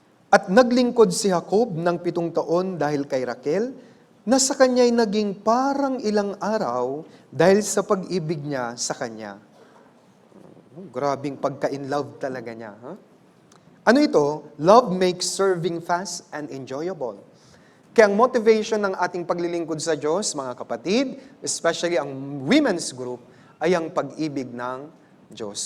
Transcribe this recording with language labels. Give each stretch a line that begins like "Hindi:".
Filipino: At naglingkod si Jacob ng 7 taon dahil kay Raquel, na sa kanya'y naging parang ilang araw dahil sa pag-ibig niya sa kanya. Grabing pagka-in-love talaga niya. Huh? Ano ito?
English: Love makes serving fast and enjoyable.
Filipino: Kaya ang motivation ng ating paglilingkod sa Diyos, mga kapatid, especially ang women's group, ay ang pag-ibig ng Diyos.